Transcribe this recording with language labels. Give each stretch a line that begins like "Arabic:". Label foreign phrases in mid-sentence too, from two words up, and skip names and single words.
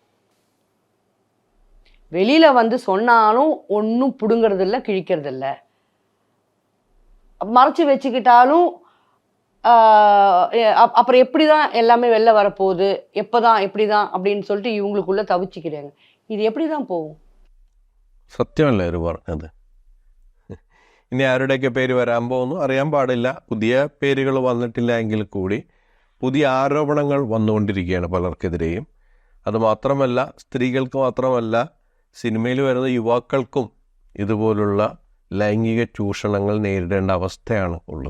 Tamil: வெளியில் வந்து சொன்னாலும் ஒன்றும் பிடுங்கிறதில்ல, கிழிக்கிறதில்ல. மறைச்சி வச்சுக்கிட்டாலும் அப்புறம் எப்படி தான் எல்லாமே வெளில வரப்போகுது, எப்போ தான் எப்படி தான் அப்படின்னு சொல்லிட்டு இவங்களுக்குள்ளே தவிச்சிக்கிறாங்க. இது எப்படி தான் போகும்?
Malayalam: സത്യമല്ലേ അവർ പറഞ്ഞത്? ഇനി ആരുടെയൊക്കെ പേര് വരാൻ പോകുന്നു അറിയാൻ പാടില്ല. പുതിയ പേരുകൾ വന്നിട്ടില്ല എങ്കിൽ കൂടി പുതിയ ആരോപണങ്ങൾ വന്നുകൊണ്ടിരിക്കുകയാണ് പലർക്കെതിരെയും. അതുമാത്രമല്ല, സ്ത്രീകൾക്ക് മാത്രമല്ല, സിനിമയിൽ വരുന്ന യുവാക്കൾക്കും ഇതുപോലുള്ള ലൈംഗിക ചൂഷണങ്ങൾ നേരിടേണ്ട അവസ്ഥയാണ് ഉള്ളത്.